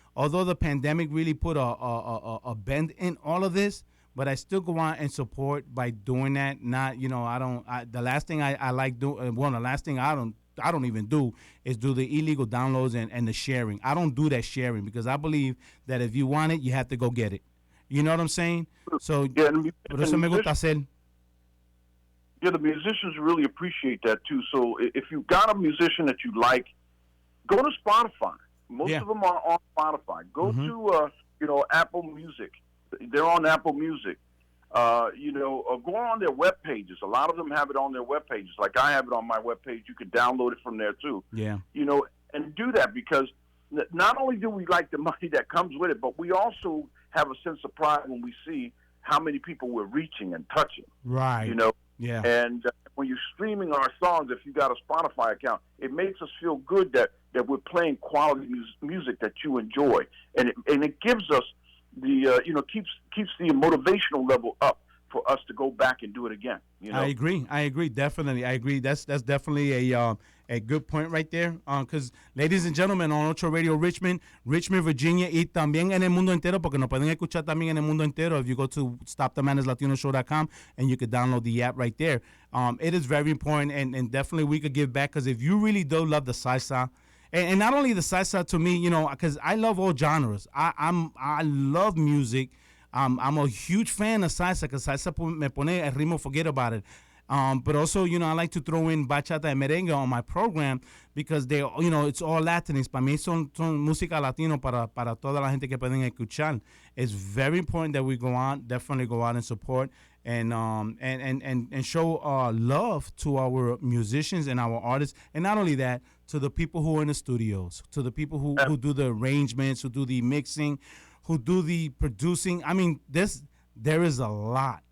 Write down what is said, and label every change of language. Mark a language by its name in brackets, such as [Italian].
[English] Although the pandemic really put a bend in all of this, but I still go out and support by doing that. Not, the last thing I like doing, the last thing I don't even do is do the illegal downloads and the sharing. I don't do that sharing because I believe that if you want it, you have to go get it. You know what I'm saying? [Spanish] So, por eso me gusta hacer. [English] Yeah, the musicians really appreciate that too. So if you've got a musician that you like, go to Spotify. Most of them are on Spotify. Go to Apple Music. They're on Apple Music. Go on their web pages. A lot of them have it on their web pages. Like I have it on my web page. You can download it from there too. Yeah. And do that because not only do we like the money that comes with it, but we also have a sense of pride when we see how many people we're reaching and touching. Right. Yeah. And when you're streaming our songs, if you got a Spotify account, it makes us feel good that we're playing quality music that you enjoy, and it gives us the keeps the motivational level up for us to go back and do it again. I agree. Definitely, I agree. That's definitely a good point right there. Because, ladies and gentlemen, on [Spanish] Ocho Radio Richmond, Virginia, y también en el mundo entero, porque nos pueden escuchar también en el mundo entero. [English] If you go to stopthemaneslatinashow.com and you could download the app right there. It is very important, and definitely we could give back. Because if you really do love the salsa. And not only the salsa, to me, because I love all genres. I love music. I'm a huge fan of salsa because salsa [Spanish] me pone el ritmo, [English] forget about it. But also, I like to throw in bachata and merengue on my program because they, it's all Latinx. [Spanish] Para mí son música latino para toda la gente que pueden escuchar. [English] It's very important that we definitely go out and support and show love to our musicians and our artists. And not only that, to the people who are in the studios, to the people who do the arrangements, who do the mixing, who do the producing. I mean, there is a lot.